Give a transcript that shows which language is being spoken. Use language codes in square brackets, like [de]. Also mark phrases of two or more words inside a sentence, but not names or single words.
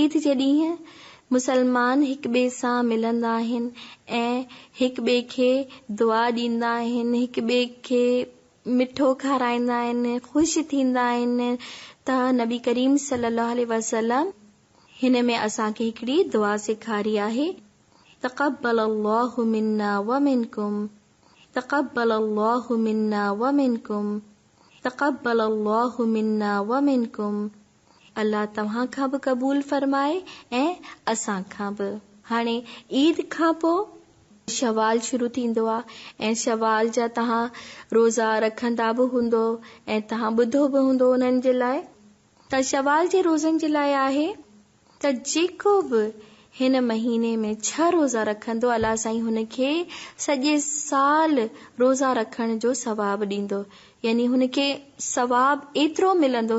[sd] ईद जे ॾींहं मुसलमान हिक ॿिए सां मिलंदा आहिनि ऐं हिक ॿिए खे दुआ ॾींदा आहिनि, हिक ॿिए खे मिठो खाराईंदा आहिनि, ख़ुशि थींदा आहिनि। त नबी करीम [ar] صلى الله عليه وسلم [sd] हिन में असांखे हिकिड़ी दुआ सेखारी आहे, [ar] تقبل الله منا ومنكم، تقبل الله منا ومنكم، تقبل الله منا ومنكم. [sd] अल्लाह तव्हां खां बि क़बूल फरमाए ऐं असां खां बि। हाणे ईद खां पोइ शवाल शुरू थींदो आहे ऐं शवाल जा तव्हां रोज़ा रखंदा बि हूंदो ऐं तव्हां ॿुधो बि हूंदो उन्हनि जे लाइ। त शवाल जे रोज़नि जे लाइ आहे त जेको बि हिन महीने में 6 रोज़ा रखंदो, अल्लाह साईं हुनखे सॼे साल रोज़ा रखण जो सवाब ॾींदो, यानी हुनखे सवाब एतिरो मिलंदो।